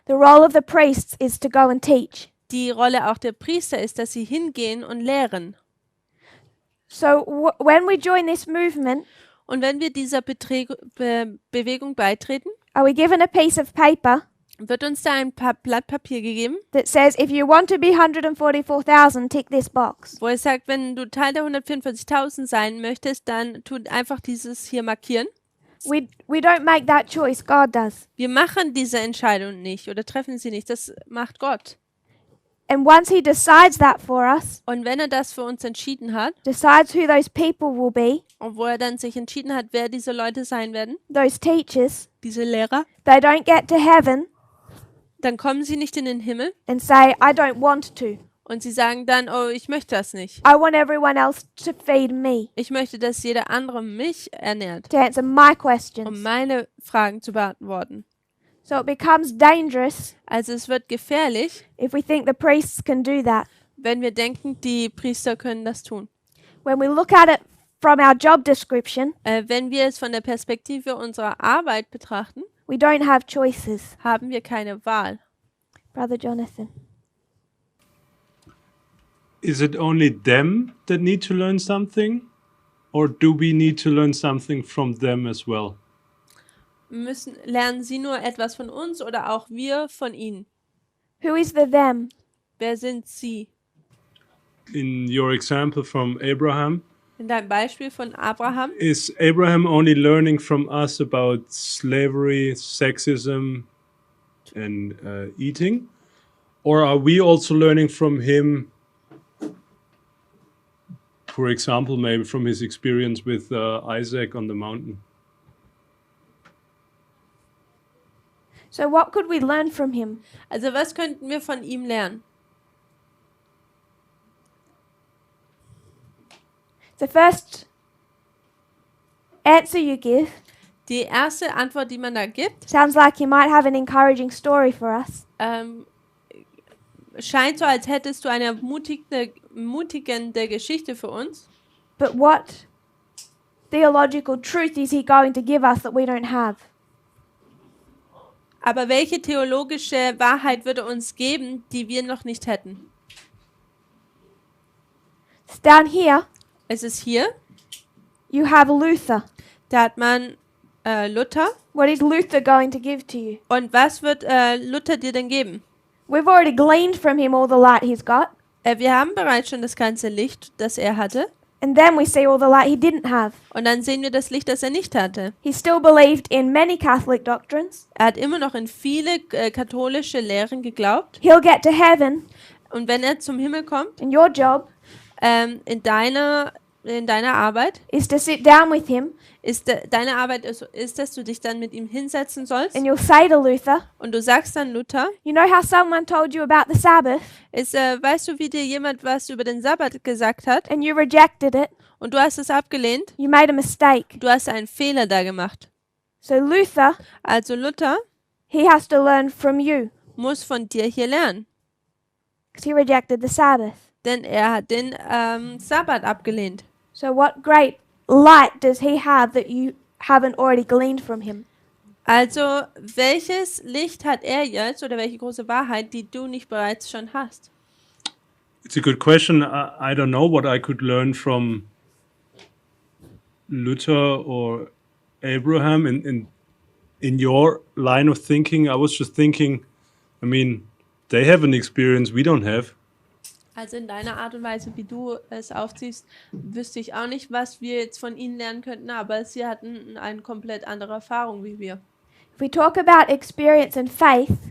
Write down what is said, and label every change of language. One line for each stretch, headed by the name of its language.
English: The role of the priests is to go and teach.
German: Die Rolle auch der Priester ist, dass sie hingehen und lehren.
English: So when we join this movement,
German: Und wenn wir dieser Bewegung beitreten,
English: are we given a piece of paper
German: wird uns da ein Blatt Papier gegeben,
English: that says, if you want to be 144,000, tick this box?
German: wo es sagt, wenn du Teil der 144.000 sein möchtest, dann tu einfach dieses hier markieren.
English: We don't make that choice, God does.
German: Wir machen diese Entscheidung nicht oder treffen sie nicht, das macht Gott.
English: And once He decides that for us,
German: Und wenn er das für uns entschieden hat,
English: decides who those people will be,
German: und wo er dann sich entschieden hat, wer diese Leute sein werden,
English: those teachers,
German: diese Lehrer,
English: they don't get to heaven
German: dann kommen sie nicht in den Himmel
English: and say, I don't want to.
German: und sie sagen dann, oh, ich möchte das nicht.
English: I want everyone else to feed me,
German: Ich möchte, dass jeder andere mich ernährt,
English: to answer my
German: um
English: questions.
German: meine Fragen zu beantworten.
English: So it becomes dangerous
German: Also es wird gefährlich,
English: if we think the priests can do that.
German: wenn wir denken, die Priester können das tun.
English: When we look at it from our job description,
German: Wenn wir es von der Perspektive unserer Arbeit betrachten,
English: we don't have choices.
German: haben wir keine Wahl.
English: Brother Jonathan. Is it only them that need to learn something? Or do we need to learn something from them as well?
German: Lernen sie nur etwas von uns oder auch wir von ihnen?
English: Who is the them?
German: Wer sind sie?
English: In your example from Abraham,
German: In deinem Beispiel von Abraham,
English: is Abraham only learning from us about slavery, sexism, and eating? Or are we also learning from him, for example, maybe from his experience with Isaac on the mountain? So what could we learn from him?
German: also was könnten wir von ihm lernen?
English: The first answer you give
German: Die erste Antwort, die man da gibt,
English: sounds like you might have an encouraging story for us.
German: scheint so, als hättest du eine ermutigende Geschichte für uns.
English: But what theological truth is he going to give us that we don't have?
German: Aber welche theologische Wahrheit würde uns geben, die wir noch nicht hätten?
English: It's down here.
German: Es ist hier,
English: You have Luther.
German: da hat man Luther.
English: What is Luther going to give to you?
German: Und was wird Luther dir denn geben?
English: We've already gleaned from him all the light he's got.
German: Wir haben bereits schon das ganze Licht, das er hatte.
English: And then we see all the light he didn't have.
German: Und dann sehen wir das Licht, das er nicht hatte.
English: He still believed in many Catholic doctrines.
German: Er hat immer noch in viele katholische Lehren geglaubt.
English: He'll get to heaven,
German: Und wenn er zum Himmel kommt,
English: and your job
German: in deiner Arbeit,
English: is to sit down with him
German: deine Arbeit ist, dass du dich dann mit ihm hinsetzen sollst.
English: and you'll say to Luther,
German: Und du sagst dann Luther,
English: you know how someone told you about the Sabbath
German: weißt du, wie dir jemand was über den Sabbat gesagt hat?
English: and you rejected it?
German: Und du hast es abgelehnt?
English: You made a mistake.
German: Du hast einen Fehler da gemacht.
English: So Luther,
German: Also Luther
English: he has to learn from you
German: muss von dir hier lernen.
English: because he rejected the Sabbath.
German: Denn er hat den Sabbat abgelehnt.
English: So what great light does he have that you haven't already gleaned from him?
German: Also, welches Licht hat er jetzt oder welche große Wahrheit, die du nicht bereits schon hast?
English: It's a good question. I don't know what I could learn from Luther or Abraham in your line of thinking. I was just thinking, I mean, they have an experience we don't have.
German: Also in deiner Art und Weise, wie du es aufziehst, wüsste ich auch nicht, was wir jetzt von ihnen lernen könnten, aber sie hatten eine komplett andere Erfahrung wie wir.
English: If we talk about experience and faith,